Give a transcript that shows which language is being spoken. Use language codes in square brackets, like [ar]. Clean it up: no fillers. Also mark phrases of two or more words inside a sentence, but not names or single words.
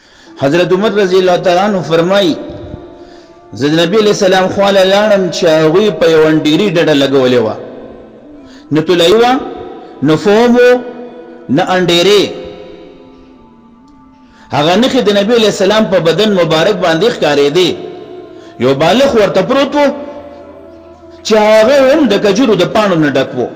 [ps] حضرت عمر رضی اللہ تعالیٰ عنہ فرمائی زد نبی علیہ السلام خواله لاړم چې هغوی په یو انډیري ډډه لګولې وه، نه طلایي وه نه فوم و نه انډیرې. هغه نښې د نبی علیہ السلام په بدن مبارک باندې ښکارېدې. یو بالغ ورته پروت و چې هغه هم د کجورو د پاڼو نه ډک و.